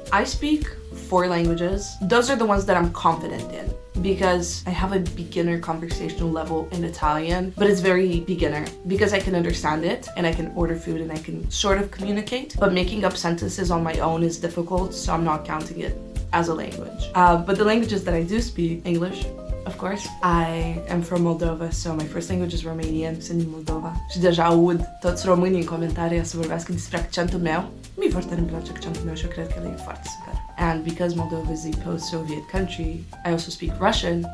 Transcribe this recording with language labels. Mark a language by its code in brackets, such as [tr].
[en] I speak 4 languages. Those are the ones that I'm confident in because I have a beginner conversational level in Italian, but it's very beginner because I can understand it and I can order food and I can sort of communicate, but making up sentences on my own is difficult, so I'm not counting it as a language. But the languages that I do speak, English, of course. I am from Moldova, so my first language is Romanian, [ro] sunt din Moldova. Și deja aud toți românii în comentarii să vorbească despre accentul meu. Mie foarte îmi place accentul meu și eu cred că e foarte super. [en] And because Moldova is a post-Soviet country, I also speak Russian.